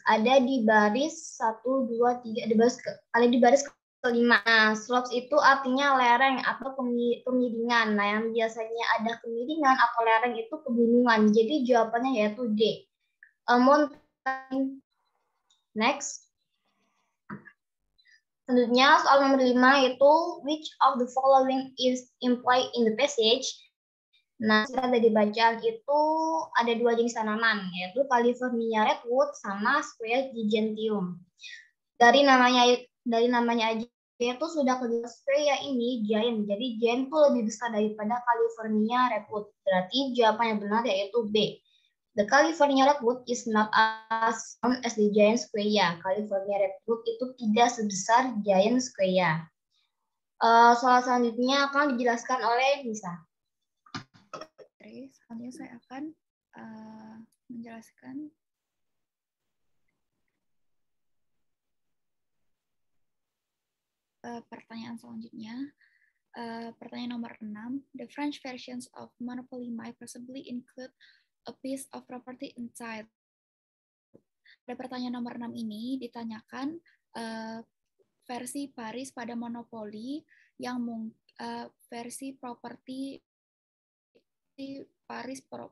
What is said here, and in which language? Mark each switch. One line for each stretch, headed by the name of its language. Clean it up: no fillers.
Indonesian: Ada di baris 1, 2, 3, ada di baris kelima. Nah, slopes itu artinya lereng atau kemiringan. Nah, yang biasanya ada kemiringan atau lereng itu pegunungan. Jadi jawabannya yaitu D.
English: Mountain. Next.
Indonesian: Selanjutnya soal nomor 5 itu
English: which of the following is implied in the passage?
Indonesian: Nah, dari bacaan itu ada 2 jenis tanaman, yaitu California redwood sama Square gigentium. Dari namanya aja itu sudah kelihatan Square ini giant. Jadi giant itu lebih besar daripada California redwood. Berarti jawaban yang benar yaitu B.
English: The California redwood is not as strong as the giant Square.
Indonesian: California redwood itu tidak sebesar giant Square. Soal selanjutnya akan dijelaskan oleh Nisa. Selanjutnya saya akan menjelaskan pertanyaan selanjutnya. Pertanyaan nomor 6.
English: The French versions of Monopoly might possibly include a piece of property inside.
Indonesian: Pada pertanyaan nomor 6 ini ditanyakan versi Paris pada Monopoly yang versi properti Paris